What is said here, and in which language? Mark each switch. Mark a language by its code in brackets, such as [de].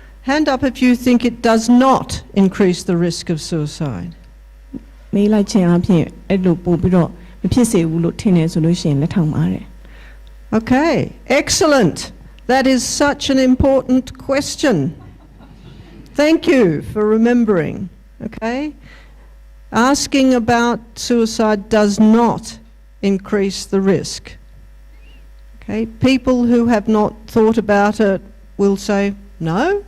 [en] Hand up if you think it does not increase the risk of suicide. [my] မေးလိုက်ခြင်းအပြင်အဲ့လိုပို့ပြီးတော့မဖြစ်စေဘူးလို့ထင်နေဆိုလို့ရှိရင်လက်ထောင်ပါတဲ့ [en] Okay, excellent. That is such an important question. Thank you for remembering. Okay? Asking about suicide does not increase the risk. Okay? People who have not thought about it will say, no.